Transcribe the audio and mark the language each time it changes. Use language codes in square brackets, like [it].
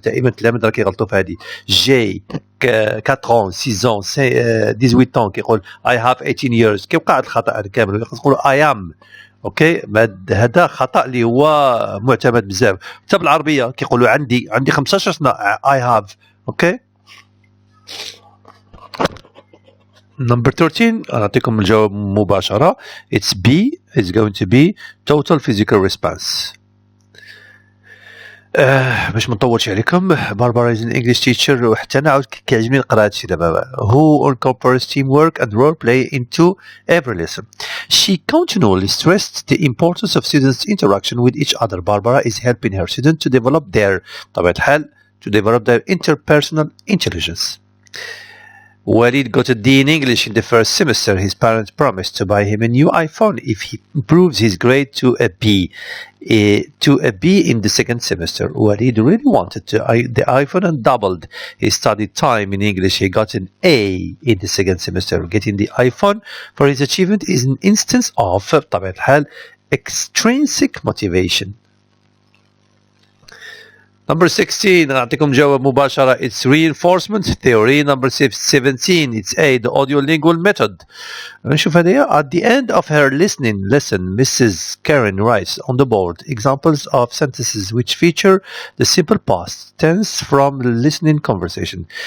[ar] دائما التلاميذ راه كيغلطوا في هذه. جي [fr] 4 ans 6 ans 18 ans [ar] كيقول [en] I have 18 years. [ar] كيوقع هذا الخطا هذا كامل. خاص نقولوا [en] I am [ar] اوكي هذا خطا اللي هو معتمد بزاف. حتى بالعربيه كيقولوا عندي 15 سنه [en] I have. [ar] اوكي [en] Number 13 [ar] أعطيكم الجواب مباشرة. [en] It's B. It's going to be total physical response. [ar] باش ما نطولش عليكم. [en] Barbara is an English teacher [ar] وحتى أنا عاود كيعجبني نقرا هادشي دابا. [en] Who incorporates teamwork and role play into every lesson. She continually stressed the importance of students' interaction with each other. Barbara is helping her students to develop [ar] طبيعة الحال [en] interpersonal intelligence. Walid got a D in English in the first semester. His parents promised to buy him a new iPhone if he improves his grade to a B in the second semester. Walid really wanted the iPhone and doubled his study time in English. He got an A in the second semester. Getting the iPhone for his achievement is an instance of [ar] طبيعة الحال [en] extrinsic motivation. Number 16 [ar] أعطيكم جواب مباشرة. [en] It's reinforcement theory. Number 17 it's A, the audiolingual method. [ar] نشوف هذه. [en] At the end of her listening lesson, Mrs. Karen writes on the board examples of sentences which feature the simple past tense from the listening conversation.